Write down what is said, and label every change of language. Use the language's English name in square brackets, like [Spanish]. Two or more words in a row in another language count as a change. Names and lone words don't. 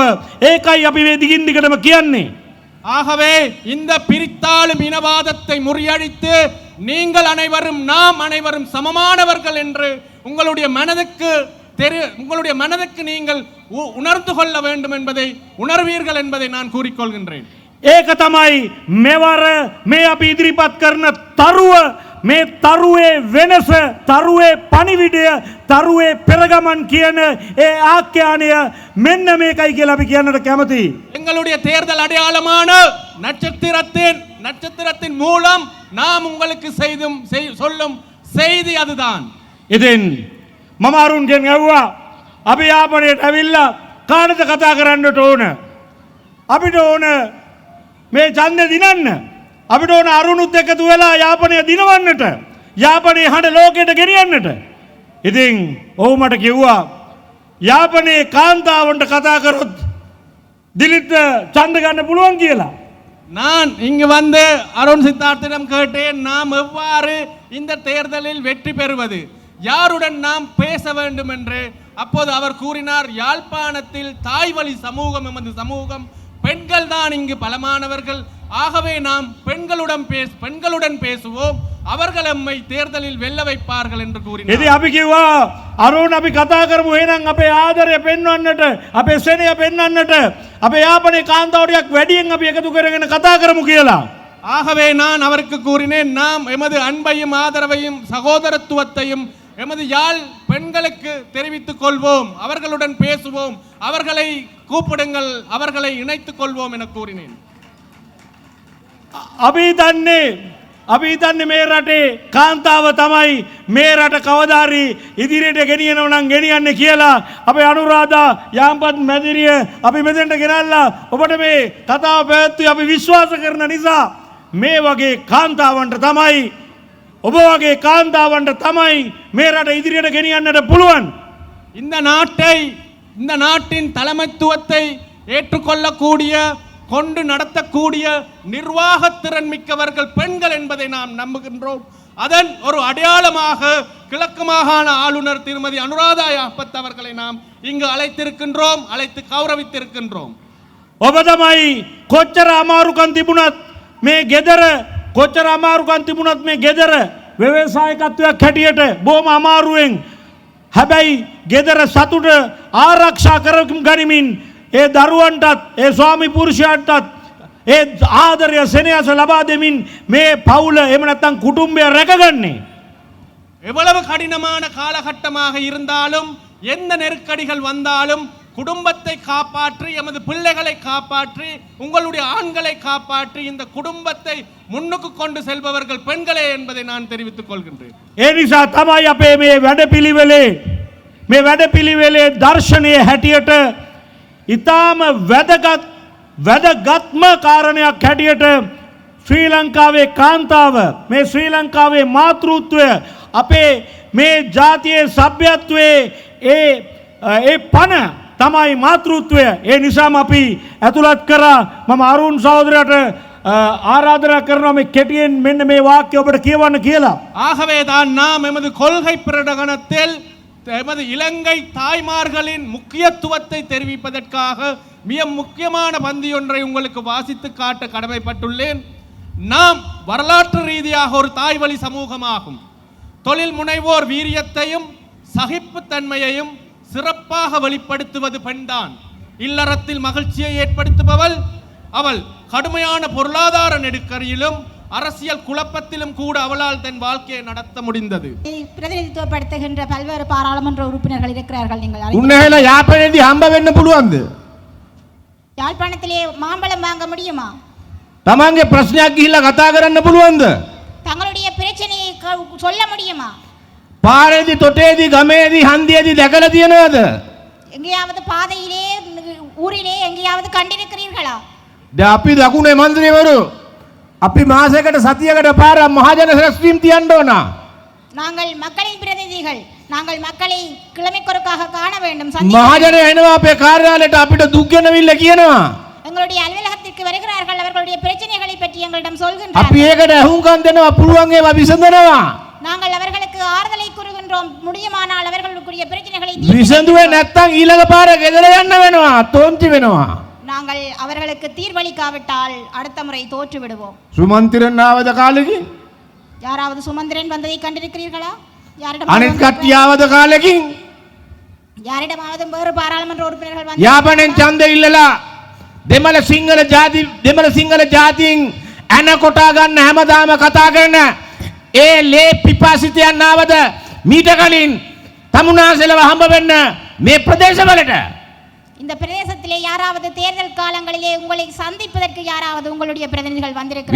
[Sinhala] ඒකයි අපි මේ දිගින් දිගටම කියන්නේ. [Tamil] ஆகவே இந்த பிரித்தாளும் இனவாதத்தை முறியடித்து நீங்கள் அனைவரும் நாம் அனைவரும் சமமானவர்கள் என்று உங்களுடைய மனதுக்கு நீங்கள் உணர்ந்து கொள்ள வேண்டும் என்பதை உணர்வீர்கள் என்பதை நான் கூறிக்கொள்கின்றேன். [Sinhala] ඒක තමයි මෙවර මේ අපි ඉදිරිපත් කරන තරුව මේ තරුවේ වෙනස තරුවේ පණිවිඩය තරුවේ පෙරගමන් කියන ඒ ආඛ්‍යානය මෙන්න මේකයි කියලා අපි කියන්නට කැමතියි. [Tamil] எங்களுடைய தேர்தல் அடையாளமான நட்சத்திரத்தின் மூலம் நாம் உங்களுக்கு சொல்லும் செய்தி அதுதான். [Sinhala] ඉතින් මම අරුන්ගෙන් ඇහුවා අපි යාපනයට ඇවිල්ලා කාටද කතා කරන්නට ඕන? අපිට ඕන මේ ඡන්දෙ දිනන්න. අපිට ඕන අරුණුත් එකතු වෙලා යාපනය දිනවන්නට. යාපනයේ හඬ ලෝකෙට ගෙනියන්නට. ඉතින් ඔහු මට කිව්වා යාපනයේ කාන්තාවන්ට කතා කරොත් දිලිත් ඡන්ද ගන්න පුළුවන් කියලා. [Tamil] நான் இங்கு வந்து அருண் சித்தார்த்திடம் கேட்டேன் நாம் எவ்வாறு இந்த தேர்தலில் வெற்றி பெறுவது யாருடன் நாம் பேச வேண்டும் என்று. அப்போது அவர் கூறினார் யாழ்ப்பாணத்தில் தாய்வழி சமூகம் எமது சமூகம் பெண்கள் தான் இங்கு பலமானவர்கள். ஆகவே நாம் பெண்களுடன் பேசுவோம் அவர்கள் எம்மை தேர்தலில் வெல்ல வைப்பார்கள் என்று கூறினார். [Sinhala] ඉතින් අපි කිව්වා අරුණ අපි කතා කරමු එහෙනම් අපේ ආදරය පෙන්වන්නට අපේ සෙනෙය පෙන්වන්නට අපේ යාපනයේ කාන්තාවටියක් වැඩියෙන් අපි එකතු කරගෙන කතා කරමු කියලා. [Tamil] ஆகவே நான் அவருக்கு கூறினேன் நாம் எமது அன்பையும் ஆதரவையும் சகோதரத்துவத்தையும் எமது யாழ் பெண்களுக்கு தெரிவித்துக் கொள்வோம் அவர்களுடன் பேசுவோம் அவர்களை கூப்பிடுங்கள் அவர்களை இணைத்துக் கொள்வோம் என கூறினேன். [Sinhala] අපි හිතන්නේ මේ රටේ කාන්තාව තමයි මේ රට කවදාරි ඉදිරියට ගෙනියනවා නම් ගෙනියන්නේ කියලා අපේ අනුරාධා යාම්පත් මැදිරිය අපි මෙතෙන්ට ගෙනල්ලා ඔබට මේ කතාව පැවැත්වුවේ අපි විශ්වාස කරන නිසා මේ වගේ කාන්තාවන්ට තමයි ඔබ වගේ කාන්තාවන්ට තමයි මේ රට ඉදිරියට ගෙනියන්නට පුළුවන්. [Tamil] இந்த நாட்டின் தலைமைத்துவத்தை ஏற்றுக்கொள்ளக்கூடிய கொண்டு நடத்தக்கூடிய நிர்வாகத்திறன் மிக்கவர்கள் பெண்கள் என்பதை நாம் நம்புகின்றோம். அதன் ஒரு அடையாளமாக கிழக்கு மாகாண ஆளுநர் திருமதி அனுராதா யாப்பத் அவர்களை நாம் இங்கு அழைத்து கௌரவித்திருக்கின்றோம். [Sinhala] ඔබ තමයි කොච්චර අමාරුකම් තිබුණත් මේ ගෙදර ව්‍යවසායකත්වයක් හැටියට බොහොම අමාරුවෙන් හැබැයි ගෙදර සතුට ආරක්ෂා කරගනිමින් ඒ දරුවන්ටත් ඒ ස්වාමි පුරුෂයාටත් ඒ ආදරය සෙනෙහස ලබා දෙමින් මේ පවුල එහෙම නැත්නම් කුටුම්බය රැකගන්නේ. [Tamil] எவ்வளவு கடினமான காலகட்டமாக இருந்தாலும் எந்த நெருக்கடிகள் வந்தாலும் குடும்பத்தை காப்பாற்றி எமது பிள்ளைகளை காப்பாற்றி உங்களுடைய ஆண்களை காப்பாற்றி இந்த குடும்பத்தை முன்னுக்கு கொண்டு செல்பவர்கள் பெண்களே என்பதை நான் தெரிவித்துக் கொள்கின்றேன். [Sinhala] ඒ නිසා තමයි අපේ මේ වැඩපිළිවෙලේ දර්ශනයේ හැටියට ඉතාම වැදගත්ම කාරණයක් හැටියට ශ්‍රී ලංකාවේ කාන්තාව මේ ශ්‍රී ලංකාවේ මාතෘත්වය අපේ මේ ජාතියේ සભ્યත්වයේ ඒ පණ තමයි මාතෘත්වය. ඒ නිසාම අපි ඇතුළත් කරා. මම අරුන් සහෝදරයාට ආරාධනා කරනවා මේ කෙටියෙන් මෙන්න මේ වාක්‍ය ඔබට කියවන්න කියලා. [Tamil] ஆகவே தான் நாம் எமது கொள்கை பிரகடனத்தில் எமது இலங்கை தாய்மார்களின் முக்கியத்துவத்தை தெரிவிப்பதற்காக மிக முக்கியமான பந்தி ஒன்றை உங்களுக்கு வாசித்து காட்ட கடமைப்பட்டுள்ளேன். நாம் வரலாற்று ரீதியாக ஒரு தாய்வழி சமூகமாகும். தொழில் முனைவோர் வீரியத்தையும் சகிப்புத்தன்மையையும் சிறப்பாக வெளிப்படுத்துவது பெண்தான். இல்லறத்தில் மகிழ்ச்சியை ஏற்படுத்துபவள் அவள். கடுமையான பொருளாதார நெருக்கடியிலும் அரசியல் குழப்பத்திலும் கூட அவளால் தன் வாழ்க்கையை நடத்த முடிந்தது. பிரதிநிதித்துவப்படுத்துகின்ற பல்வேறு பாராளுமன்ற உறுப்பினர்கள் இருக்கிறார்கள். நீங்கள் [Sinhala] උන්නහල යාපනයේදී හම්බ වෙන්න පුළුවන්ද? [Tamil] யாழ்ப்பாணத்திலே மாம்பழம் வாங்க முடியுமா? [Sinhala] තමන්ගේ ප්‍රශ්නයක් ගිහිල්ලා කතා කරන්න පුළුවන්ද? [Tamil] தங்களுடைய பிரச்சனையை சொல்ல முடியுமா? [Sinhala] පාරේදී තොටේදී ගමේදී හන්දියේදී දැකලා තියෙනවද? [Tamil] எங்கேயாவது பாதையிலே ஊரிலே எங்கேயாவது கண்டிருக்கிறீர்களா? [Sinhala] දැන් අපි දකුණේ මන්ත්‍රීවරු අපි මාසයකට සතියකට පාරක් මහජන රැස්වීම් තියන්න ඕන. [Tamil] நாங்கள் மக்களின் பிரதிநிதிகள். நாங்கள் மக்களை கிழமைக்கொருக்காக காண வேண்டும். [Sinhala] මහජන එනවා අපේ කාර්යාලයට අපිට දුක් ගෙනවිල්ල කියනවා. [Tamil] எங்களுடைய அலுவலகத்திற்கு வருகிறார்கள். அவர்களுடைய பிரச்சனைகளை பற்றி எங்களிடம் [Sinhala] අපි [Tamil] சொல்கின்றார்கள். [Sinhala] ඒකට ඇහුම්කන් දෙනවා පුළුවන් ඒවා විසඳනවා. [Tamil] நாங்கள் அவர்களுக்கு ஆறுதலை கூறுகின்றோம். முடியுமானால் அவர்களுடைய பிரச்சனைகளை [Sinhala] විසඳුවේ නැත්තම් ඊළඟ පාර ගෙදර යන්න වෙනවා. තෝන්ති වෙනවා. [Tamil] நாங்கள் அவர்களுக்கு தீர்வளிக்காவிட்டால் அடுத்த முறை தோற்று விடுவோம். [Sinhala] සුමන්තිරන් ආවද කාලෙකින්? [Tamil] யாராவது சுமந்திரன் வந்ததை கண்டிருக்கிறீர்களா? [Sinhala] අනිත් කට්ටිය ආවද කාලෙකින්? [Tamil] யாரிடமாவது வேறு பாராளுமன்ற உறுப்பினர்கள் வந்து [Sinhala] යාපනෙන් ඡන්ද ඉල්ලලා දෙමළ සිංහල ජාතීන් ඇන කොටා ගන්න හැමදාම කතා කරන ඒ ලේ පිපාසිතයන් ආවද මීට කලින් තමුනාසලව හම්බ වෙන්න මේ ප්‍රදේශවලට? [Tamil] இந்த பிரதேசத்திலே யாராவது தேர்தல் காலங்களிலே உங்களை சந்திப்பதற்கு யாராவது உங்களுடைய பிரதிநிதிகள் வந்திருக்கிறார்களா?